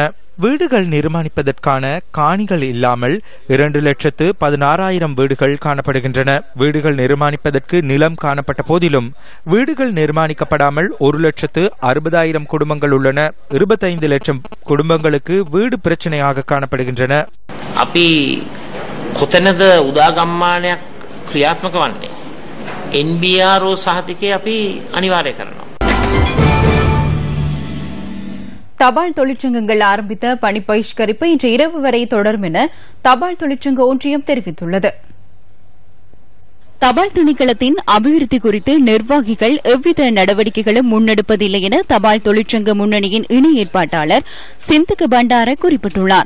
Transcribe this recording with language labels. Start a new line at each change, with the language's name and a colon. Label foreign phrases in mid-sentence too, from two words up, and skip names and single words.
Tamil: வீடுகள் நிர்மாணிப்பதற்கான காணிகள் இல்லாமல் 2,16,000 வீடுகள் காணப்படுகின்றன. வீடுகள் நிர்மாணிப்பதற்கு நிலம் காணப்பட்ட போதிலும் வீடுகள் நிர்மாணிக்கப்படாமல் 1,60,000 குடும்பங்கள் உள்ளன. 25 லட்சம் குடும்பங்களுக்கு வீடு பிரச்சனையாக காணப்படுகின்றன.
Sinhala: අපි කොතැනද උදාගම්මානයක් ක්‍රියාත්මක වන්නේ? NBRO සහතිකය අපි අනිවාර්ය කරනවා.
Tamil: தபால் தொழிற்சங்கங்கள் ஆரம்பித்த பணி பகிஷ்கரிப்பு இன்று இரவு வரை தொடரும் என தபால் தொழிற்சங்க ஒன்றியம் தெரிவித்துள்ளது. தபால் திணைக்களத்தின் அபிவிருத்தி குறித்து நிர்வாகிகள் எவ்வித நடவடிக்கைகளும் முன்னெடுப்பதில்லை என தபால் தொழிற்சங்க முன்னணியின் இணை ஏற்பாட்டாளர் சிந்துக பண்டார குறிப்பிட்டுள்ளார்.